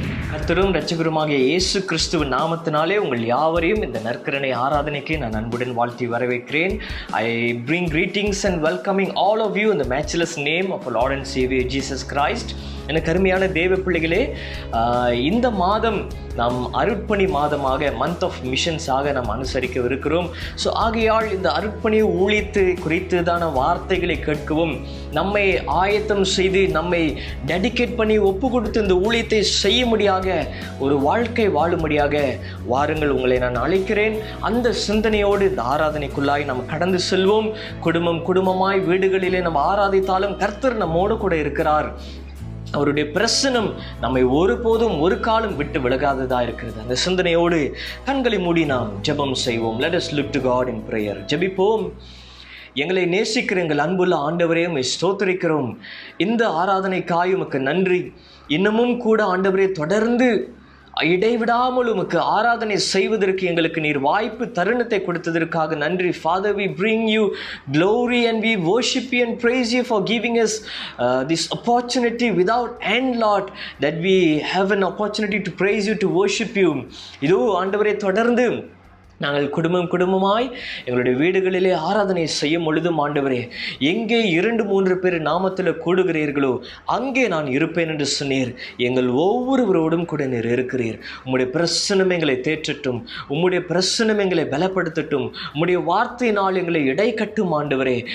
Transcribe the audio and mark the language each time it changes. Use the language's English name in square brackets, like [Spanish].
[Tamil] கர்த்தரும் இரட்சகருமாகிய இயேசு கிறிஸ்துவின் நாமத்தினாலே உங்கள் யாவரையும் இந்த நற்கருணை ஆராதனைக்கு நான் அன்புடன் வாழ்த்தி வரவேற்கிறேன். [English] I bring greetings and welcoming all of you in the matchless name of our Lord and Savior Jesus Christ. [Tamil] எனக்கு அருமையான தேவ பிள்ளைகளே, இந்த மாதம் நாம் அருட்பணி மாதமாக மந்த் ஆஃப் மிஷன்ஸாக நாம் அனுசரிக்கவிருக்கிறோம். ஸோ ஆகையால் இந்த அருட்பணி ஊழியத்தை குறித்ததான வார்த்தைகளை கேட்கவும், நம்மை ஆயத்தம் செய்து நம்மை டெடிகேட் பண்ணி ஒப்பு கொடுத்து இந்த ஊழியத்தை செய்ய முடியாத ஒரு வாழ்க்கை வாழும்படியாக வாருங்கள், உங்களை நான் அழைக்கிறேன். அந்த சிந்தனையோடு இந்த ஆராதனைக்குள்ளாய் நாம் கடந்து செல்வோம். குடும்பமாய் வீடுகளிலே நம்ம ஆராதித்தாலும் கர்த்தர் நம்மோடு கூட இருக்கிறார். அவருடைய பிரசனம் நம்மை ஒருபோதும் ஒரு காலம் விட்டு விலகாததா இருக்கிறது. அந்த சிந்தனையோடு கண்களை மூடி நாம் ஜெபம் செய்வோம். [English] Let us look to God in prayer. [Tamil] ஜெபிப்போம். எங்களை நேசிக்கிற எங்கள் அன்புள்ள ஆண்டவரே, உம்மை ஸ்தோத்திரிக்கிறோம். இந்த ஆராதனைக்காய் உமக்கு நன்றி. இன்னமும் கூட ஆண்டவரே, தொடர்ந்து இடைவிடாமல் உமக்கு ஆராதனை செய்வதற்கு எங்களுக்கு நீர் வாய்ப்பு தருணத்தை கொடுத்ததற்காக நன்றி. [English] Father, we bring you glory and we worship you and praise you for giving us this opportunity without end, Lord, that we have an opportunity to praise you, to worship you. [Tamil] இதோ ஆண்டவரே, தொடர்ந்து நாங்கள் குடும்பமாய் எங்களுடைய வீடுகளிலே ஆராதனை செய்யும் பொழுதும் ஆண்டவரே, எங்கே 2-3 பேர் நாமத்தில் கூடுகிறீர்களோ அங்கே நான் இருப்பேன் என்று சொன்னீர். எங்கள் ஒவ்வொருவரோடும் கூட நீர் இருக்கிறீர். உம்முடைய பிரசனம் எங்களை தேற்றட்டும், உம்முடைய பிரசனம் எங்களை பலப்படுத்தட்டும், உம்முடைய வார்த்தையினால் எங்களை இடை கட்டும் ஆண்டவரே.